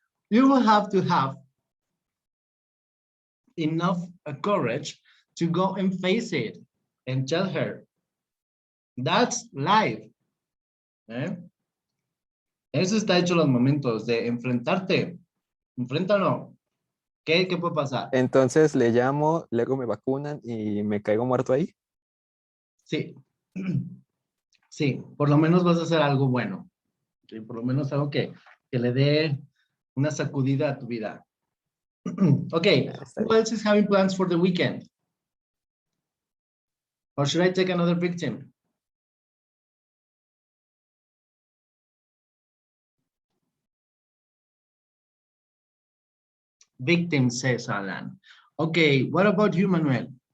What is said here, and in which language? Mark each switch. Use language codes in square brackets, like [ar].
[en] You will have to have enough courage to go and face it and tell her that's life. [es] ¿Eh? Eso está hecho los momentos de enfrentarte. Enfréntalo. ¿Qué puede pasar? Entonces le llamo, luego me vacunan y me caigo muerto ahí. Sí. Sí, por lo menos vas a hacer algo bueno. ¿Sí? Por lo menos algo que le dé una sacudida a tu vida. [en] Okay, [es] Está [en] who else is having plans for the weekend? Or should I take another victim? Victim, says Alan. Okay, what about you, Manuel?